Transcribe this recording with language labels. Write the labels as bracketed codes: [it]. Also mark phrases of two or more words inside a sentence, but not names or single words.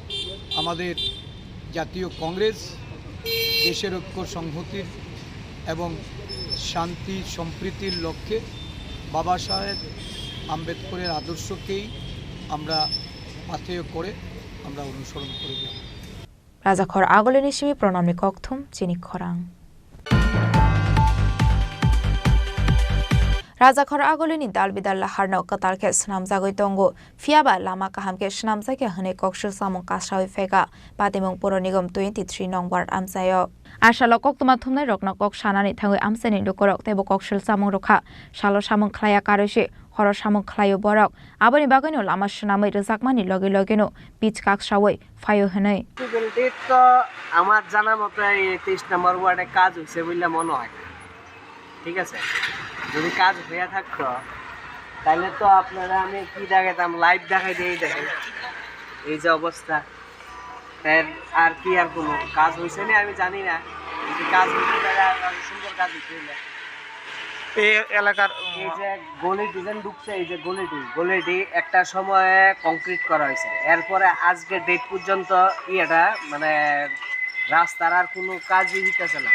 [bn] আমাদের জাতীয় কংগ্রেস দেশের ঐক্য সংহতির এবং শান্তি সম্প্রীতির লক্ষ্যে বাবা সাহেব আম্বেদকরের আদর্শকেই আমরা পাথেয় করে আমরা অনুসরণ করে যাব। [trp] রাজাখর আগলে নিশিমি প্রণামী ককথুম চিনি খরাং রাজাখর আগলিনি दाल बिदाल हारनाव कतालके स्नामजागै दंगो फियाबा लामा काहामके स्नामजाके हनै कक्सु सामं कासावै फेगा पादेमं पुर निगम 23 नं वार्ड आमसायो आशाल कक्तमा थुमनाय रकना कक सानानि थाङै आमसानि लुकरक तेबो कक्सुल सामं रखा सालो सामं खलाया कारोसे हर सामं खलायो बरक आबनि बागैनो लामा सुनामै रजाकमानि लगे लगेनो पिच काकसावै फायो हनै [bn] তো আমার জানা মতে 23 নম্বর ওয়ার্ডে কাজ হইছে বলে মনে হয়। ঠিক আছে, যদি কাজ হয়ে থাকতো তাহলে তো আপনারা আমি কি দেখাতাম, লাইভ দেখাই দিয়ে দেখেন এই যে অবস্থা। আর কি আর কোনো কাজ হয়েছে না আমি জানি না, যদি কাজ হইতে তাহলে সুন্দর কাজ হইতে এই এলাকার এই যে গলি ডিজাইন ঢুকছে, এই যে গলিটি একটা সময়ে কংক্রিট করা হয়েছে, এরপরে আজকে ডেট পর্যন্ত এটা মানে রাস্তার আর কোনো কাজই হইতেছে না।